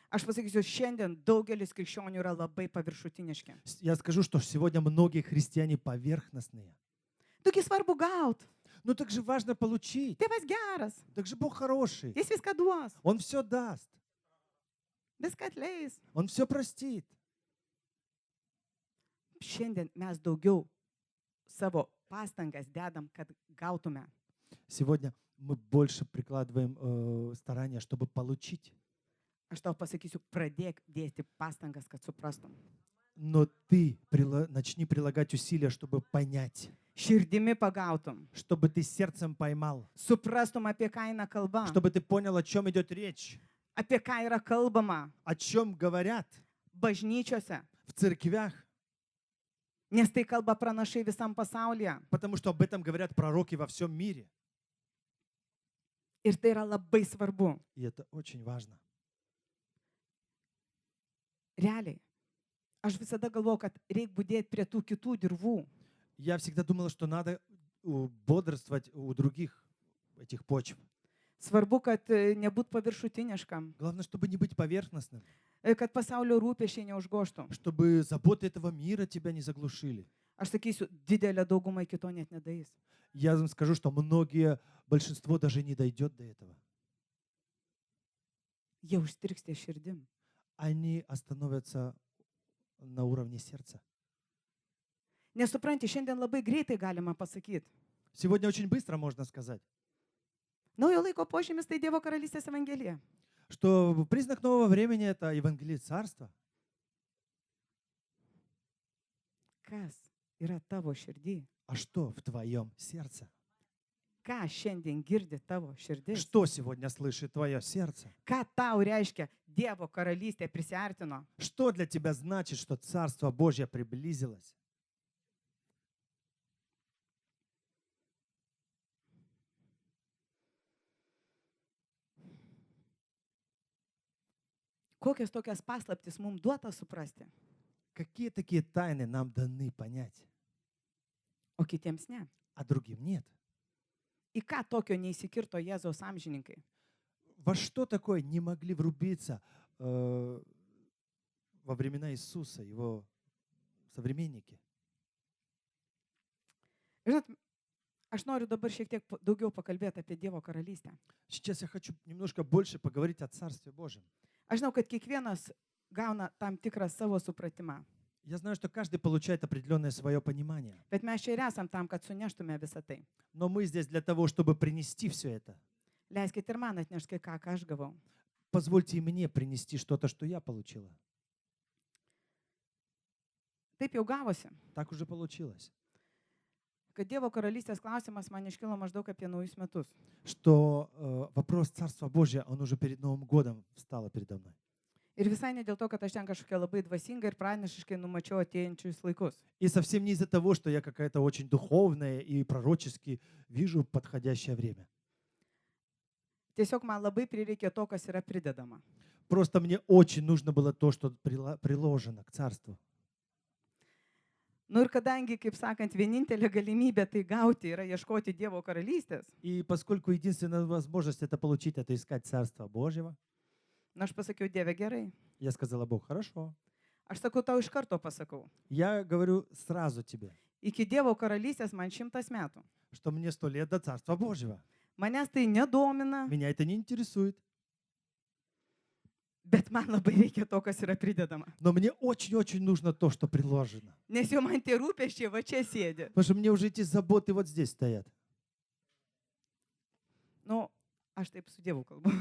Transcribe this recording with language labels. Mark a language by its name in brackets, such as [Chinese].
[Lithuanian] Aš pasakysiu, šiandien daugelis krikščionių yra labai paviršutiniški. [Russian] Я скажу, что сегодня многие христиане поверхностные. [Lithuanian] Tugi svarbu gaut. [Russian] Ну так же важно получить. [Lithuanian] Tėvas geras. [Russian] Так же Бог хороший. [Lithuanian] Jis viską duos. [Russian] Он все даст. [Lithuanian] Viską atleis. [Russian] Он все простит. [Lithuanian] Šiandien mes daugiau savo pastangas dedam, kad gautume. [Russian] Сегодня мы больше прикладываем старания, чтобы получить. [Lithuanian] Aš tau pasakysiu, pradėk dėti pastangas, kad suprastum. [Russian] Но ты начни прилагать усилия, чтобы понять, [Lithuanian] Širdimi pagautum. [Russian] чтобы ты сердцем поймал, [Lithuanian] Suprastum, apie ką eina kalba. [Russian] чтобы ты понял, о чем идет речь, [Lithuanian] Apie ką yra kalbama [Russian] о чем говорят [Lithuanian] bažnyčiose. [Russian] в церквях, [Lithuanian] Nes tai kalba pranašai visam pasaulyje. [Russian] потому что об этом говорят пророки во всем мире. [Lithuanian] Ir tai yra labai svarbu. [Russian] И это очень важно. [Lithuanian] Realiai. Aš visada galvoju, kad reikia būdėti prie tų kitų dirvų. [Russian] Я всегда думала, что надо бодрствовать у других этих почв. [Lithuanian] Svarbu, kad nebūt paviršutiniškam. [Russian] Главное, чтобы не быть поверхностным, [Lithuanian] Kad pasaulio rūpešiai neužgoštų. [Russian] чтобы заботы этого мира тебя не заглушили. [Lithuanian] Aš sakysiu, didelė dauguma iki to net nedaeis. [Russian] Я вам скажу, что большинство даже не дойдет до этого. [Lithuanian] Jie užstriks ties širdim. [Russian] Они остановятся на уровне сердца. [Lithuanian] Nesupranti, šiandien labai greitai galima pasakyti. [Russian] Сегодня очень быстро можно сказать, [Lithuanian] Naujo laiko požymis tai Dievo karalystės evangelija. [Russian] что признак нового времени – это Евангелие Царства. [Lithuanian] Kas yra tavo širdį? [Russian] А что в твоем сердце? [Lithuanian] Ką šiandien girdi tavo širdis? [Russian] Что сегодня слышит твое сердце? [Lithuanian] Ką tau reiškia Dievo karalystė prisiartino? [Russian] Что для тебя значит, что Царство Божье приблизилось? [Lithuanian] Kokias tokias paslaptis mums duota suprasti, [Russian] Какие такие тайны нам даны понять, [Lithuanian] o kitiems ne? [Russian] а другим нет? [Lithuanian] Į ką tokio neįsikirto Jėzaus amžininkai? [Russian] Во что такое не могли врубиться во времена Иисуса, его современники? [Lithuanian] Žinot, Aš noriu dabar šiek tiek daugiau pakalbėti apie Dievo karalystę. [Russian] Сейчас я хочу немножко больше поговорить о Царстве Божьем. [Lithuanian] Aš žinau, kad kiekvienas gauna tam tikrą savo supratimą. [Russian] Я знаю, что каждый получает определенное свое понимание. [Lithuanian] Bet mes čia ir esam tam, kad suneštume visą tai. [Russian] Но мы здесь для того, чтобы принести все это. [Lithuanian] Leiskite ir man atnešti kai ką aš gavau. [Russian] Позвольте и мне принести что-то, что я получила. [Lithuanian] Taip jau gavosi, [Russian] Так уже получилось. [Lithuanian] kad Dievo karalystės klausimas man iškilo maždaug apie naujus metus. [Russian] Что вопрос Царства Божия, он уже перед Новым годом встал передо мной. [Lithuanian] Ir visai ne dėl to, kad aš ten kažkokia labai dvasinga ir pranašiškai numačiau ateinančius laikus. [Russian] И совсем не из-за того, что я какая-то очень духовная и пророчески вижу подходящее время. [Lithuanian] Tiesiog man labai prireikė to, kas yra pridedama. [Russian] Просто мне очень нужно было то, что приложено к Царству. [Lithuanian] Nu ir kadangi, kaip sakant, vienintelė galimybė tai gauti yra ieškoti Dievo karalystės, [Russian] И поскольку единственная возможность это получить, это искать Царство Божьего, [Lithuanian] nu aš pasakiau, Dieve gerai. [Russian] я сказала Бог, хорошо. [Lithuanian] Aš sakau, tau iš karto pasakau. [Russian] Я говорю сразу тебе, [Lithuanian] Iki Dievo karalystės man 100 metų. [Russian] что мне 100 лет до Царства Божьего. [Lithuanian] Manęs tai nedomina, [Russian] Меня это не интересует. [Lithuanian] bet man labai reikia to, kas yra pridedama. [Russian] Но мне очень-очень нужно то, что приложено. [Lithuanian] Nes jau man tie rūpeščiai va čia sėdi. [Russian] Потому что мне уже эти заботы вот здесь стоят. [Lithuanian] Nu, aš taip su Dievu kalbu.